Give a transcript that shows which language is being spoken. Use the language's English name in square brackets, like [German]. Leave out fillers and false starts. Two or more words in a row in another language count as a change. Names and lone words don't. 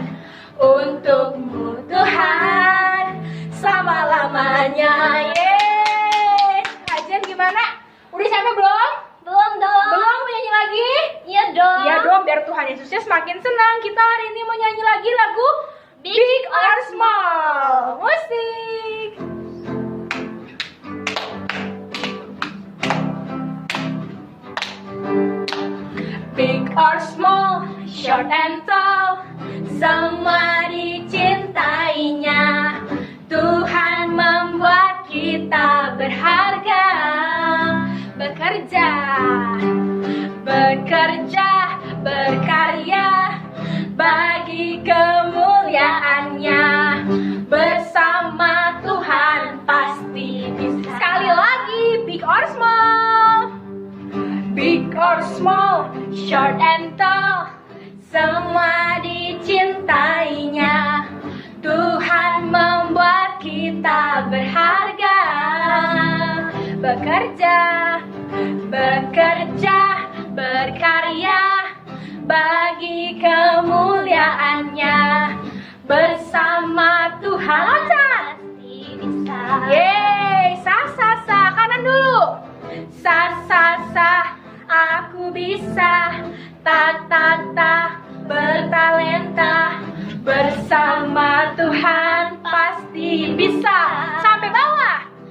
[Indonesian] Untukmu Tuhan. Selama-lamanya. Yeay. Kajian gimana? Udah sampai belum? Belum dong. Belum, mau nyanyi lagi? Iya dong. Iya dong, biar Tuhan Yesusnya semakin senang. Kita hari ini mau nyanyi lagi lagu Big or Small. [English] Musik. Big or small, short and tall, [Indonesian] semua dicintainya. Tuhan membuat kita berharga. Bekerja, bekerja, berkarya bagi kemuliaannya. Bersama Tuhan pasti bisa. Sekali lagi, [English] big or small. Big or small, short and tall, [Indonesian] semua dicintainya. Tuhan membuat kita berharga. Bekerja, bekerja, berkarya bagi kemuliaannya. Bersama Tuhan pasti bisa. Yeay, sa sa sa, kanan dulu. Sa sa sa, aku bisa. Ta ta ta, bertalenta. Bersama Tuhan pasti bisa. Sampai bawah.